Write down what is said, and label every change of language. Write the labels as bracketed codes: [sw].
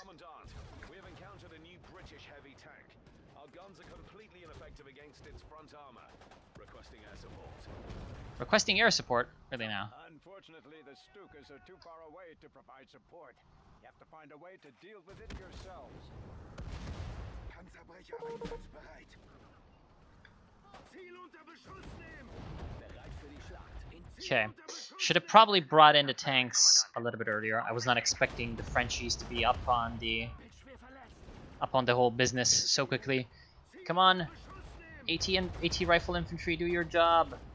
[en] Commandant, we have encountered a new British heavy tank. Our guns are completely ineffective against its front armor. Requesting air support. Requesting air support? Really now? Unfortunately, the Stukas are too far away to provide support. You have to find a way to deal with it yourselves. [de] Panzerbrecher einsatzbereit. Ziel unter Beschuss nehmen. Bereit für die Schlacht. [en] Okay. Should have probably brought in the tanks a little bit earlier. I was not expecting the Frenchies to be up on the whole business so quickly. Come on, AT rifle infantry, do your job.